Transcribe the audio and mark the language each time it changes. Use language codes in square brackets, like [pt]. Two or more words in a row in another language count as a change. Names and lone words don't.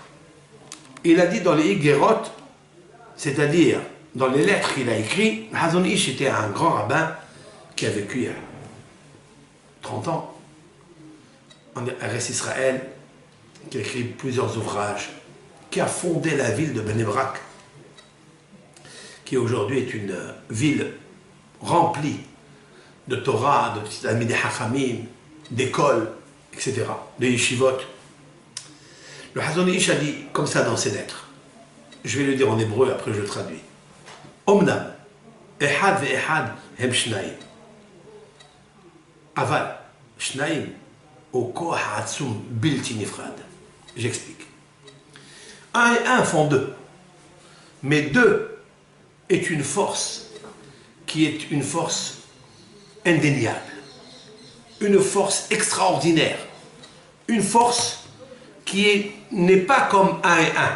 [fr] Il a dit dans les Higuerot, c'est-à-dire dans les lettres qu'il a écrites, Hazon Ish était un grand rabbin qui a vécu il y a 30 ans, en Eretz Israël, qui a écrit plusieurs ouvrages, qui a fondé la ville de Bnei Brak, qui aujourd'hui est une ville remplie de Torah, de [he] תלמידי חכמים, [fr] d'écoles, etc., de yeshivot. Le Hazon Ish a dit comme ça dans ses lettres. Je vais le dire en hébreu, après je le traduis. [he] אמנם, אחד ואחד הם שניים. אבל, שניים, הוא כח העצום בלתי נפרד. [fr] J'explique. Un et un font deux. Mais deux est une force qui est une force indéniable. Une force extraordinaire. Une force qui n'est pas comme un et un.